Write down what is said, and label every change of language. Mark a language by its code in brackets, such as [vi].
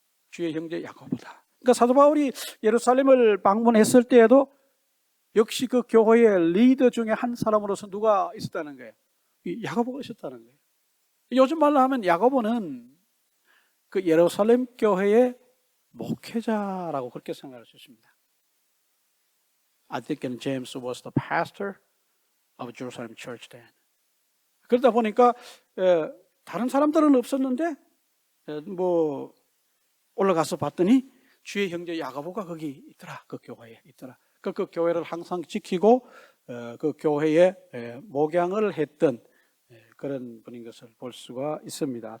[ko] 주의 형제 야고보다. 그러니까 사도 바울이 예루살렘을 방문했을 때에도 역시 그 교회의 리더 중에 한 사람으로서 누가 있었다는 거예요? 야고보가 있었다는 거예요. 요즘 말로 하면 야고보는 그 예루살렘 교회의 목회자라고 그렇게 생각할 수 있습니다. [en] I think James was the pastor of Jerusalem church then. [ko] 그러다 보니까 다른 사람들은 없었는데 뭐 올라가서 봤더니 주의 형제 야고보가 거기 있더라. 그 교회에 있더라. 그 교회를 항상 지키고 그 교회에 목양을 했던 그런 분인 것을 볼 수가 있습니다.